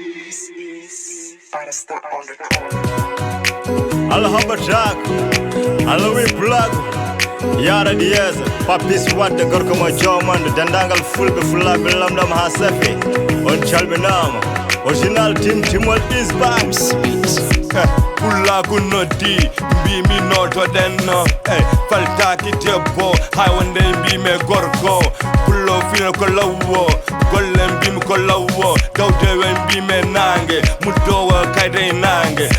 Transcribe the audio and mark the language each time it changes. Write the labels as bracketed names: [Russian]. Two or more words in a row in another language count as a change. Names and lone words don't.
[English] This is Barrister on the track. [Fula] Allah hamba track. Allah [English] we plug. [Fula] Yara Diaz, Papis Wadde, gorko mo jomande, dendagal fulɓe, fulaɓe, lamɗam ha safi. On calminama. [English] Original team, team wol is back. [Fula] Eh, pullaku noddi, mbimi noto denno. Eh, faltaki debbo, hay wonde mbimi gorko. Pullo fino ko lawwo, golle mbimi ko lawwo. Dawde we mbimi nange, muddowo kayde nange.